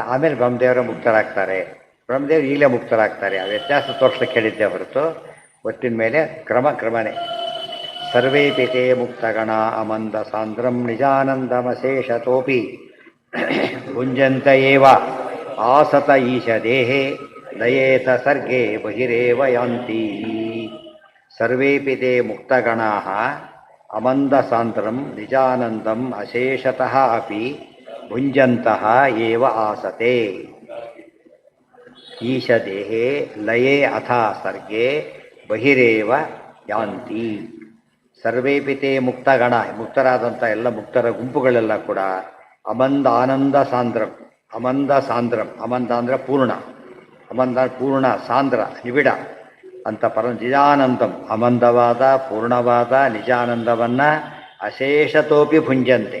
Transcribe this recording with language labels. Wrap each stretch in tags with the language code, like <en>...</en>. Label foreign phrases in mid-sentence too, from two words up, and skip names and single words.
<kn>ಆಮೇಲೆ ಬ್ರಹ್ಮದೇವರ ಮುಕ್ತರಾಗ್ತಾರೆ, ಬ್ರಹ್ಮದೇವರು ಈಗಲೇ ಮುಕ್ತರಾಗ್ತಾರೆ. ಆ ವ್ಯತ್ಯಾಸ ತೋರಿಸ್ಲಿಕ್ಕೆ ಹೇಳಿದ್ದೆ ಹೊರತು ಒಟ್ಟಿನ ಮೇಲೆ ಕ್ರಮನೇ.</kn> <sa>ಸರ್ವೇಪಿತೇ ಮುಕ್ತಗಣ ಅಮಂದ ಸಾಂದ್ರಂ ನಿಜಾನಂದಮಶೇಷತೋಪಿ ಭುಂಜಂತ ಏವ ಆಸತ ಈಶ ದೇಹೇ ಲಯೇತ ಸರ್ಗೇ ಬಹಿರೇವ ಯಾಂತಿ. ಸರ್ವೇಪಿತೇ ಮುಕ್ತಗಣಾಃ ಅಮಂದ ಸಾಂದ್ರಂ ನಿಜಾನಂದಂ ಅಶೇಷತಃ ಅಪಿ ಭುಂಜಂತಃ ಏವ ಆಸತೆ ಈಶ ದೇಹೇ ಲಯೇ ಅಥ ಸರ್ಗೇ ಬಹಿರೇವ ಯಾಂತಿ. ಸರ್ವೇಪಿತೇ ಮುಕ್ತಗಣ,</sa> <kn>ಮುಕ್ತರಾದಂಥ ಎಲ್ಲ ಮುಕ್ತರ ಗುಂಪುಗಳೆಲ್ಲ ಕೂಡ</kn> <sa>ಅಮಂದ ಆನಂದ ಸಾಂದ್ರಂ, ಅಮಂದ ಸಾಂದ್ರಂ,</sa> <kn>ಅಮಂದ ಅಂದರೆ ಪೂರ್ಣ, ಅಮಂದ ಪೂರ್ಣ, ಸಾಂದ್ರ ನಿಬಿಡ ಅಂತ ನಿಜಾನಂದಂ ಅಮಂದವಾದ ಪೂರ್ಣವಾದ ನಿಜಾನಂದವನ್ನು</kn> <sa>ಅಶೇಷತೋಪಿ ಭುಂಜಂತೆ.</sa>